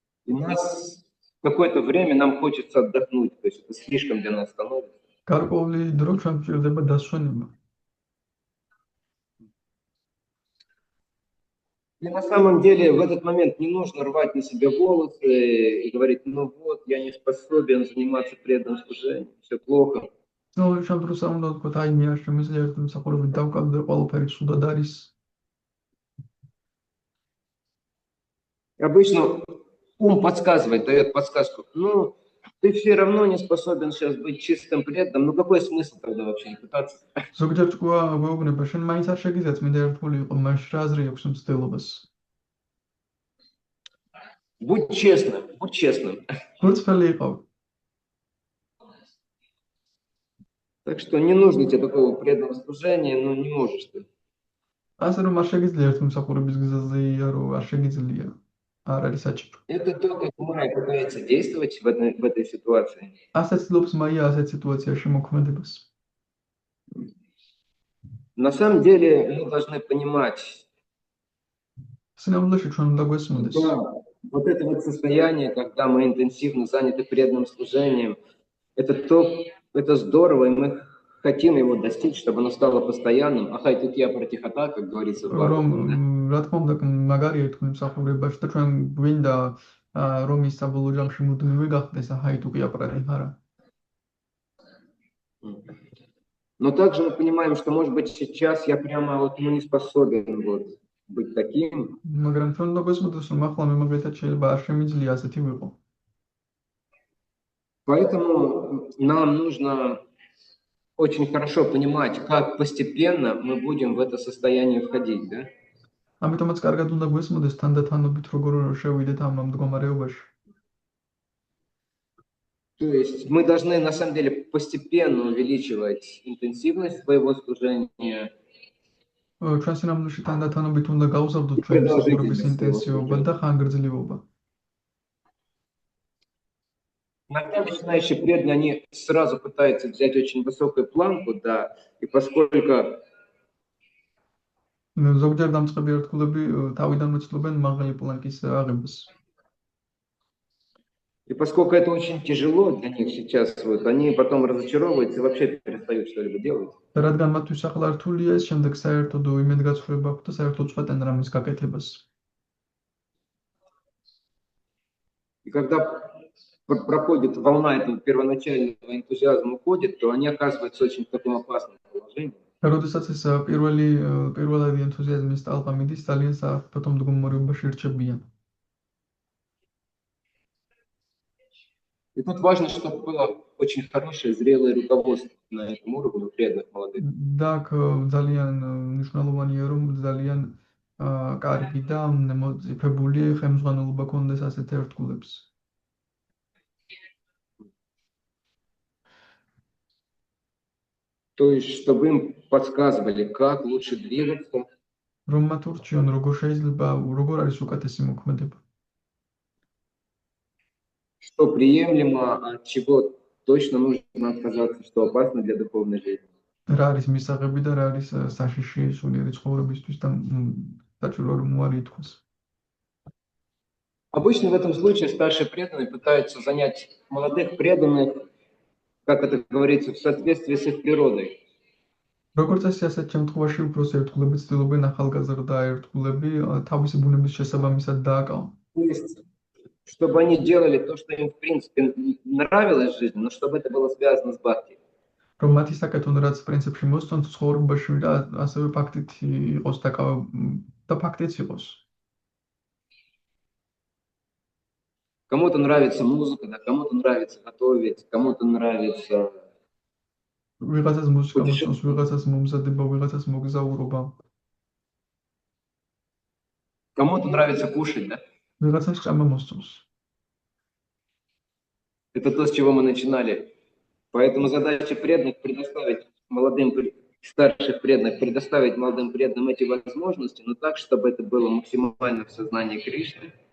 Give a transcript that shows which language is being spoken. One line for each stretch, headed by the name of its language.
Russian: И нас какое-то время нам хочется отдохнуть, то есть это слишком для нас становится.
Georgian: გარკვეული დრო ჩვენ გვჭირდება დასვენება.
Russian: И на самом деле в этот момент не нужно рвать на себе волосы и говорить, ну вот, я не способен заниматься преданным служением, все плохо. Ну, чем просто
Georgian: უნდა ვთქვათ, აი მე არ შემიძლია ერთგულმსახურებით დავკავდე, ყველაფერი ცუდად არის.
Russian: Обычно ум подсказывает, дает подсказку, ну, ты все равно не способен сейчас быть чистым преданным, ну какой смысл тогда вообще не пытаться?
Georgian: ზოგჯერ თქვა გვეუბნება, შენ მაინც არ შეგიძლია წმინდა ერთგული იყო, მაშინ რა აზრი აქვს მცდელობას?
Russian: Будь честным, будь честным.
Georgian: გულწრფელი იყავი.
Russian: Так что не нужно тебе такого преданного служения, ну не можешь ты.
Georgian: ასე რომ არ შეგიძლია ერთ მსახურების გზაზე იარო, არ შეგიძლია. არ არის საჭირო.
Russian: Это то, как Майя пытается действовать в этой ситуации.
Georgian: ასე ცდილობს მაია ასეთ სიტუაციაში მოქმედებას.
Russian: На самом деле мы должны понимать,
Georgian: სინამდვილეში ჩვენ უნდა გვესმოდეს.
Russian: да, вот это вот состояние, когда мы интенсивно заняты преданным служением, это здорово, и мы хотим его достичь, чтобы оно стало постоянным. Ахай тут я протихота, как говорится в Бхагаватам.
Georgian: რა თქმა უნდა, მაგარია თქვენ მსახურებაში და ჩვენ გვინდა რომ ის საბოლოო ჯამში მუდმივი გახდეს, აჰაი თუ კი აპრატიხარა.
Russian: Но также мы понимаем, что, может быть, сейчас я прямо вот не способен вот быть таким.
Georgian: მაგრამ ჩვენ უნდა გვესმოდეს, რომ ახლა მე მაგალითად შეიძლება არ შემიძლია ასეთი ვიყო.
Russian: Поэтому нам нужно очень хорошо понимать, как постепенно мы будем в это состояние входить, да?
Georgian: ამიტომაც კარგად უნდა გვესმოდეს თანდათანობით როგორ შევიდეთ ამ მდგომარეობაში.
Russian: То есть мы должны на самом деле постепенно увеличивать интенсивность своего служения.
Georgian: ჩვენ სინამდვილეში თანდათანობით უნდა გავუსაბდოთ ჩვენი მსახურების ინტენსივობა და ხანგრძლივობა.
Russian: Иногда начинающие преданные, они сразу пытаются взять очень высокую планку, да, и поскольку
Georgian: ზოგჯერ დამწყები ერთგულები თავიდანვე ცდილობენ მაღალი პლანკის აღებას.
Russian: И поскольку это очень тяжело для них сейчас, вот, они потом разочаровываются и вообще перестают что-либо делать.
Georgian: რადგან მათთვის ახლა რთულია ეს, შემდეგ საერთოდ იმედგაცრუება აქვს და საერთოდ წვეტენ რამის გაკეთებას.
Russian: И когда проходит волна этого первоначального энтузиазма, уходит, то они оказываются очень в таком опасном положении.
Georgian: როდესაც ეს პირველადი ენთუზიაზმის ტალღა მიდის, ძალიან საფრთხე მდგომარეობაში რჩებიან.
Russian: И тут важно, чтобы было очень хорошее, зрелое руководство на этом уровне у преданных молодых.
Georgian: და ძალიან მნიშვნელოვანია, რომ ძალიან კარგი და მოწიფებული ხელმძღვანელობა ქონდეს ასეთ ერთგულებს.
Russian: То есть, чтобы им подсказывали, как лучше двигаться,
Georgian: რომ მათ ურჩიონ, როგორ არის უკეთესი მოქმედება.
Russian: что приемлемо, от чего точно нужно отказаться, что опасно для духовной жизни.
Georgian: რა არის მისაღები და რა არის საშიში სულიერი ცხოვრებისთვის და საჭირო რომ უარი ითქვას.
Russian: Обычно в этом случае старшие преданные пытаются занять молодых преданных, как это говорится, в соответствии с их природой.
Georgian: როგორც წესი ასეთ შემთხვევაში უბრალოდ ერთგულები ცდილობენ ახალგაზრდა ერთგულები თავისი ბუნების შესაბამისად დააკავონ.
Russian: То есть, чтобы они делали то, что им в принципе нравилось в жизни, но чтобы это было связано с бхакти.
Georgian: რომ მათი საკეთონ რაც პრინციპში მოსწონთ ცხოვრებაში და ასევე ფაქტით იყოს და ფაქტიც იყოს.
Russian: Кому-то нравится музыка, да, кому-то нравится готовить, кому-то нравится
Georgian: ვიღაცას მუსიკა მოსწონს, ვიღაცას მომზადება, ვიღაცას მოგზაურობა.
Russian: кому-то нравится кушать, да?
Georgian: ვიღაცას ჭამა მოსწონს.
Russian: Это то, с чего мы начинали. Поэтому задача преданных предоставить старших преданных, предоставить молодым преданным эти возможности, но так, чтобы это было максимально в сознании Кришны.